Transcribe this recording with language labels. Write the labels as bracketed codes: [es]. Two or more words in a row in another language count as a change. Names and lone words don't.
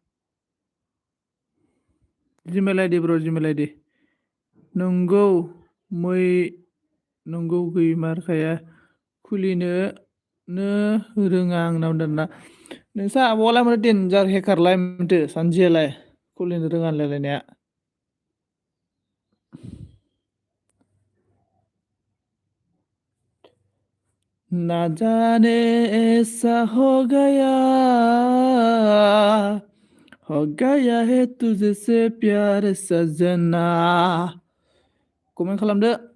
[brx] जिमेल आइडि ब्र जिमेल आइडि नंगौ मै नंगौ गैमारखाया खुलिनोनो रोङा आंनाव होनदोंना नोंसा आब'आलाय माथो देनजार हेकारलाय माथो सानजियालाय खुलिनो रोङा होनलायलायनाया [hi] ना जाने ऐसा हो गया है तुझसे प्यार सजना [brx] कमेन्ट खालामदो